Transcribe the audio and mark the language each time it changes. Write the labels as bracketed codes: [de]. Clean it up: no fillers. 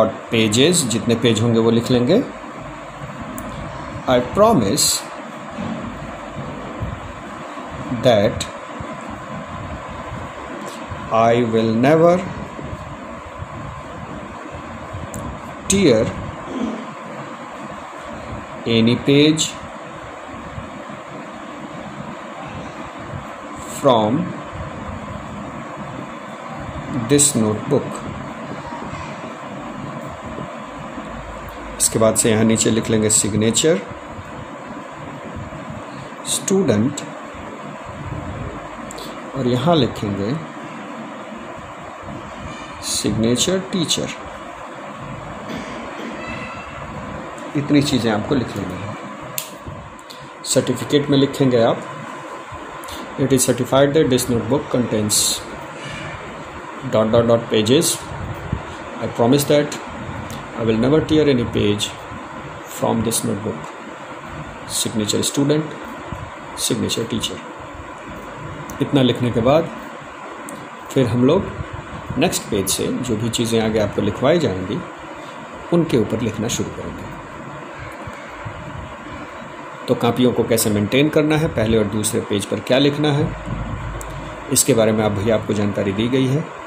[hi] Pages, जितने page होंगे वो लिख लेंगे। [en] I promise that I will never tear any page from this notebook। [hi] इसके बाद से यहाँ नीचे लिख लेंगे सिग्नेचर स्टूडेंट, और यहाँ लिखेंगे सिग्नेचर टीचर। इतनी चीज़ें आपको लिख लेनी है। सर्टिफिकेट में लिखेंगे आप [en] It is certified that this notebook contains ... pages. I promise that I will never tear any page from this notebook। Signature student, signature teacher। [hi] इतना लिखने के बाद फिर हम लोग नेक्स्ट पेज से जो भी चीज़ें आगे आपको लिखवाई जाएंगी उनके ऊपर लिखना शुरू करेंगे। तो कापियों को कैसे मेंटेन करना है, पहले और दूसरे पेज पर क्या लिखना है, इसके बारे में भैया आपको जानकारी दी गई है।